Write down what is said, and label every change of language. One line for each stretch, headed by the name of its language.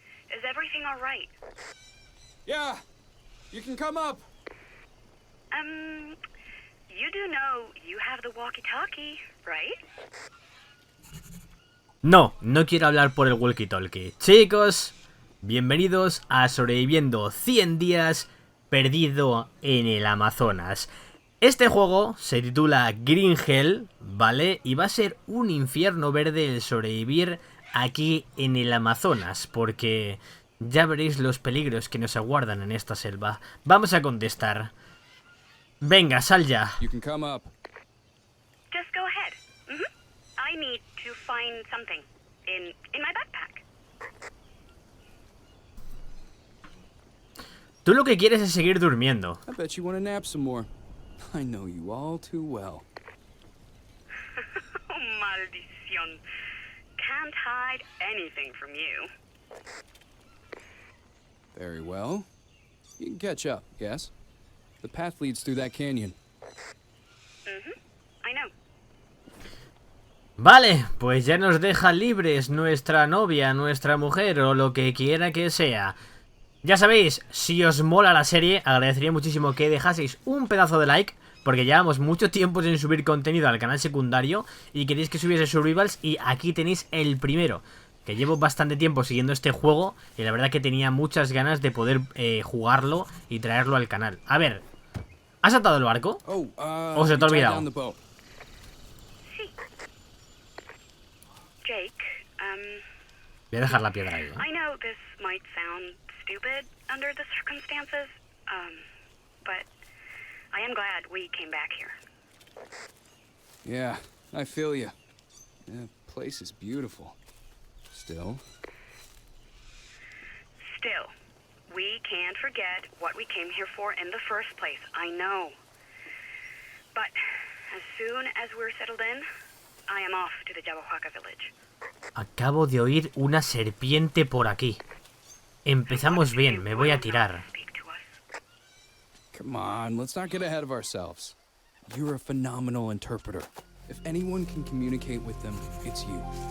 English: Is everything all right? Yeah, you can come up. You do know you have the walkie-talkie, right?
Spanish: No quiero hablar por el walkie-talkie. Chicos, bienvenidos a Sobreviviendo 100 días perdido en el Amazonas. Este juego se titula Green Hell, ¿vale? Y va a ser un infierno verde el sobrevivir aquí en el Amazonas, porque ya veréis los peligros que nos aguardan en esta selva. Vamos a contestar. Venga, sal ya.
English: You can come up. Just go ahead. I need to find something in my backpack.
Spanish: Tú lo que quieres es seguir durmiendo.
English: I bet you want to nap some more. I know you all too well.
Spanish: Oh, maldición.
English: Can't hide anything from you. Very well. You can catch up, yes? The path leads through that canyon. I know.
Spanish: Vale, pues ya nos deja libres nuestra novia, nuestra mujer o lo que quiera que sea. Ya sabéis, si os mola la serie, agradecería muchísimo que dejaseis un pedazo de like, porque llevamos mucho tiempo sin subir contenido al canal secundario y queréis que subiese survivals, y aquí tenéis el primero, que llevo bastante tiempo siguiendo este juego y la verdad que tenía muchas ganas de poder jugarlo y traerlo al canal. A ver, ¿has atado el barco? ¿O se te ha
English: you tied
Spanish: olvidado?
English: down the boat.
Spanish: Sí. Jake, Voy a dejar la piedra ahí, ¿eh?
English: I know this might sound stupid under the circumstances, but I am glad we came back here. Yeah, I feel you. The place is beautiful. Still. Still, we can't forget what we came here for in the first place. I know. But as soon as we're settled in, I am off to the Yabahuaca village.
Spanish: Acabo de oír una serpiente por aquí. Empezamos bien, me voy a tirar.
English: Speak to us. Come on, let's not get ahead of ourselves. You're a phenomenal interpreter. If anyone can communicate with them, it's you.